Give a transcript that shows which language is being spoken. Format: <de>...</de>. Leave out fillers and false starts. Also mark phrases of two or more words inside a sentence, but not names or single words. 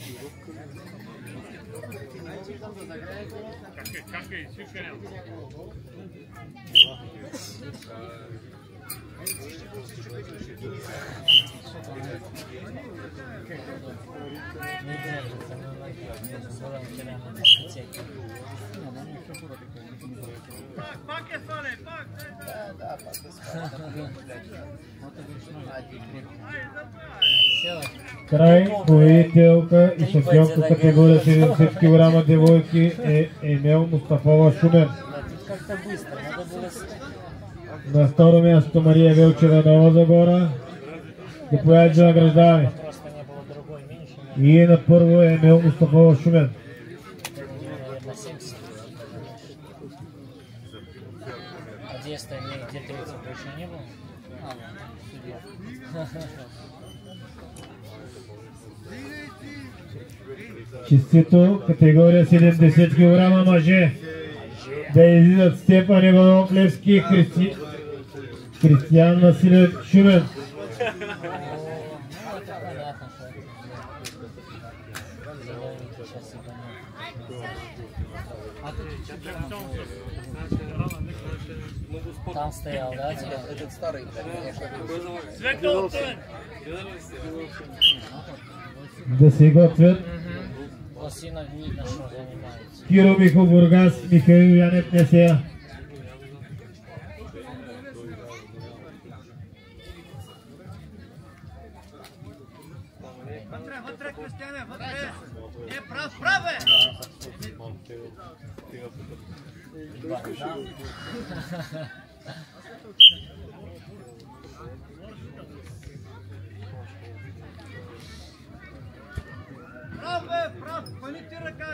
<ru>Не держится на ноге, была вчера на дискотеке. Да,</ru> <bg>Край, победителка и шампионка категория 70 кг девойки е Емел Мустафова Шумен. На второ място Мария Велчева Нова Загора. Заповядайте за награждаване. И на първо е Емел Мустафова Шумен.</bg> <ru>где остальные, где третий больше не было? А, судья.</ru> <bg>Честито, категория 70 кг мъже. Да излизат Стефан Иванов Левски, Кристиян Василев Шумен.</bg> <ru>Там стоял, да? Этот старый.</ru> <bg>Да се готвят.</bg> <ru>Лосинов видно, что занимается.</ru> <bg>Киро Михов Бургас, Михаил Янев Несея. Вътре, Кристияне, вътре! Прав, праве! Прав! Пъни ти ръка!</bg>